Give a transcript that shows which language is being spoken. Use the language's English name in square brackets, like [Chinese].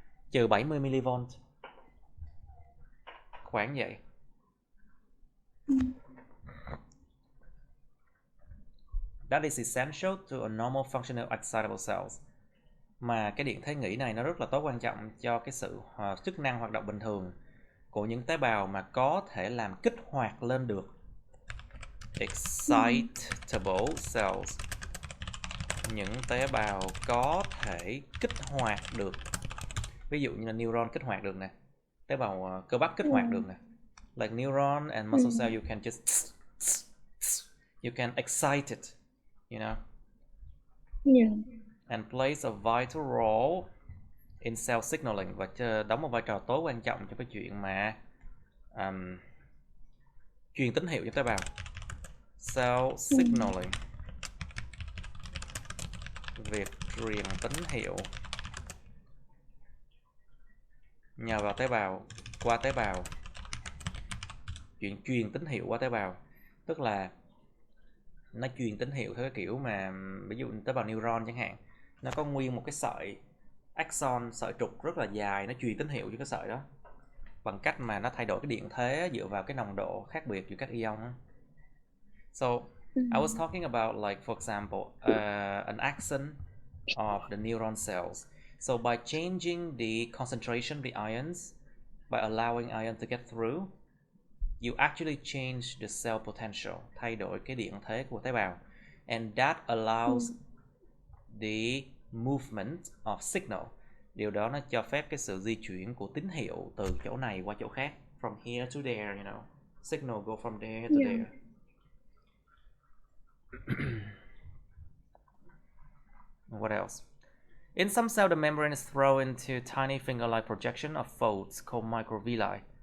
[Vietnamese] Trừ 70 millivolt. Khoảng vậy. [English] That is essential to a normal functional excitable cells. [Vietnamese] Mà cái điện thế nghỉ này nó rất là tối quan trọng cho cái sự chức năng hoạt động bình thường của những tế bào mà có thể làm kích hoạt lên được. [English] Excitable cells. [Vietnamese] Những tế bào có thể kích hoạt được. Ví dụ như là neuron kích hoạt được nè. Tế bào cơ bắp kích hoạt được nè. [English] Like neuron and muscle cell, you can just you can excite it, you know. Yeah. And plays a vital role in cell signaling, [Vietnamese] và đóng một vai trò tối quan trọng trong cái chuyện mà truyền tín hiệu cho tế bào. [English] Cell signaling. [Vietnamese] Việc truyền tín hiệu nhờ vào tế bào, qua tế bào. Chuyện truyền tín hiệu qua tế bào tức là nó truyền tín hiệu theo cái kiểu mà ví dụ tế bào neuron chẳng hạn, nó có nguyên một cái sợi axon, sợi trục rất là dài, nó truyền tín hiệu cho cái sợi đó bằng cách mà nó thay đổi cái điện thế dựa vào cái nồng độ khác biệt giữa các ion. [English] So I was talking about, like, for example, an axon of the neuron cells. So by changing the concentration of the ions, by allowing ion to get through, you actually change the cell potential, [Vietnamese] thay đổi cái điện thế của tế bào, [English] and that allows the movement of signal. [Vietnamese] Điều đó nó cho phép cái sự di chuyển của tín hiệu từ chỗ này qua chỗ khác, [English] from here to there, you know. Signal go from there to there. What else? In some cells, the membrane is thrown into tiny finger-like projection of folds called microvilli.